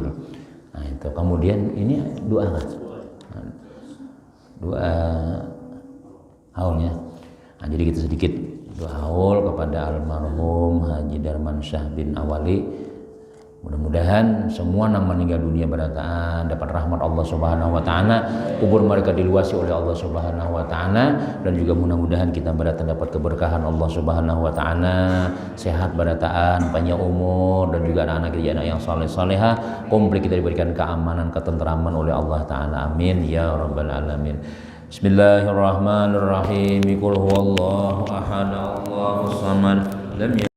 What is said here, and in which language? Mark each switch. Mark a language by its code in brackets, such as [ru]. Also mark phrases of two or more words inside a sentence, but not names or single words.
[id] Nah itu kemudian ini doa haulnya. Nah, jadi kita sedikit doa haul kepada almarhum Haji Darman Syah bin Awali. Mudah-mudahan semua yang meninggal dunia berataan dapat rahmat Allah [ar] Subhanahu wa taala, [id] kubur mereka diluasi oleh Allah [ar] Subhanahu wa taala, [id] dan juga mudah-mudahan kita berataan dapat keberkahan Allah [ar] Subhanahu wa taala, [id] sehat berataan, panjang umur, dan juga anak-anak kita yang saleh-salehah, komplit kita diberikan keamanan, ketenteraman oleh Allah taala. [ar] Amin ya rabbal alamin. بسم الله الرحمن الرحيم قل هو الله أحد الله الصمد لم